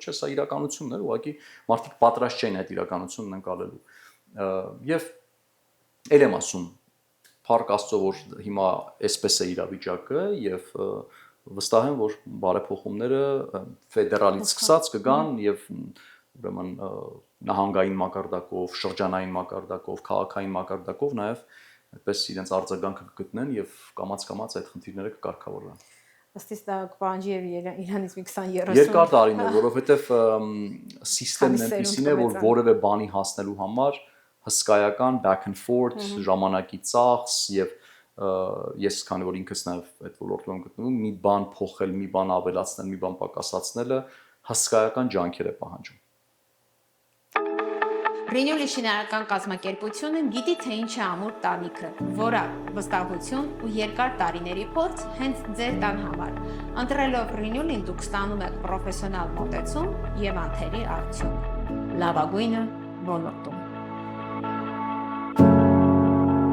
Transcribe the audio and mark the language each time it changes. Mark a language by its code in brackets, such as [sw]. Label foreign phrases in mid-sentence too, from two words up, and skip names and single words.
[hy] չէ, սա իրականությունն է, ուղղակի մարդիկ պատրաստ չեն այդ իրականությունն ընկալելու։ Եվ ել եմ ասում, փառք Աստծո, որ հիմա այսպես է իրավիճակը եւ վստահ եմ, որ բարեփոխումները ֆեդերալից սկսած կգան եւ ուրեմն նահանգային մակարդակով, շրջանային մակարդակով, քաղաքային մակարդակով նաեւ այդպես իրենց արձագանքը կգտնեն եւ կամաց-կամաց այդ խնդիրները կկարգավորվեն։ Ըստիս դա կպահանջի իրանից մի 20-30 երկար տարիներ, որովհետեւ սիստեմն այնպեսին է, որ որևէ բանի հասնելու համար հսկայական [en] back and forth, [hy] ժամանակի ծախս եւ ես քանի որ ինքս նաեւ այդ ոլորտում եմ գտնվում, մի բան փոխել, մի բան ավելացնել, մի բան պակասացնելը հսկայական ջանքեր է պահանջում։ Ռինյոլի շինարարական կազմակերպությունը գիտի թե ինչ է ամուր տանիքը, որակ, վստահություն ու երկար տարիների փորձ հենց ձեր տան համար։ Ընտրելով Ռինյոլին դուք ստանում եք պրոֆեսիոնալ մոտեցում եւ անթերի արդյունք։ Լավագույնը ոլորտում։